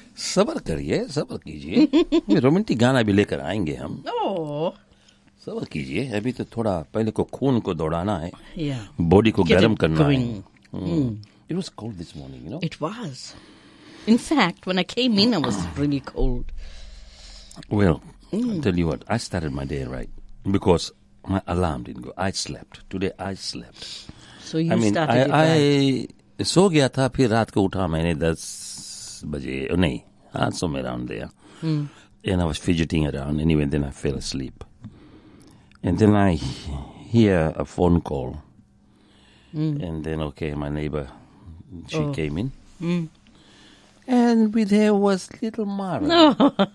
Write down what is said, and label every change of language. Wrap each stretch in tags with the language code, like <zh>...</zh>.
<hi>सबर करिए, सबर कीजिए, रोमांटिक गाना भी लेकर आएंगे हम. सबर कीजिए, अभी तो थोड़ा पहले को खून को दौड़ाना है, बॉडी को गर्म करना है.</hi> <en>It was cold this morning, you know. It was. In fact, when I came in, I was really cold. Well, I'll tell you what, I started my day right because my alarm didn't go. I slept. Today I slept. So you started it right.</en> <hi>I सो गया था, फिर रात को उठा मैंने 10 बजे, नहीं, हाँ,</hi> <en>somewhere around there. And I was fidgeting around anyway, then I fell asleep. And then I hear a phone call. And then, okay, my neighbor, she came in. And with her was little Maren. No.</en>